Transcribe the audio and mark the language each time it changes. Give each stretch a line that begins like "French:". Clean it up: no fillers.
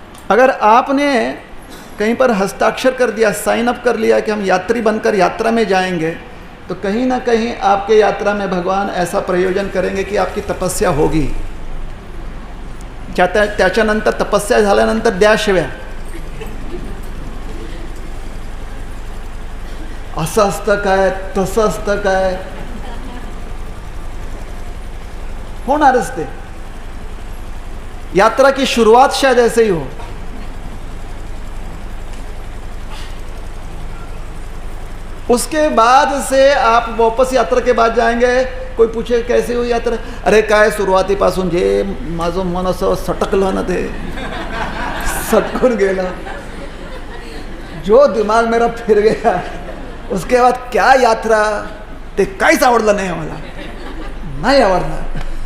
Hindi: अगर आपने कहीं पर हस्ताक्षर कर दिया, साइन अप कर लिया कि हम यात्री बनकर यात्रा में जाएंगे, तो कहीं ना कहीं आपके यात्रा में भगवान ऐसा प्रयोजन करेंगे कि आपकी तपस्या होगी।
Marathi: त्याच्यानंतर तपस्या झाल्यानंतर द्या शिव्या, असंच काय तसंच काय होणारच ते।
Hindi: यात्रा की शुरुआत शायद ऐसे ही हो। उसके बाद से आप वापस यात्रा के बाद जाएंगे, कोई पूछे कैसे हुई यात्रा,
Marathi: अरे काय सुरुवातीपासून जे माझं मन असं सटकलं ना, ते सटकून गेलं,
Hindi: जो दिमाग मेरा फिर गया, उसके बाद क्या यात्रा,
Marathi: ते काहीच आवडलं नाही मला, नाही आवडलं।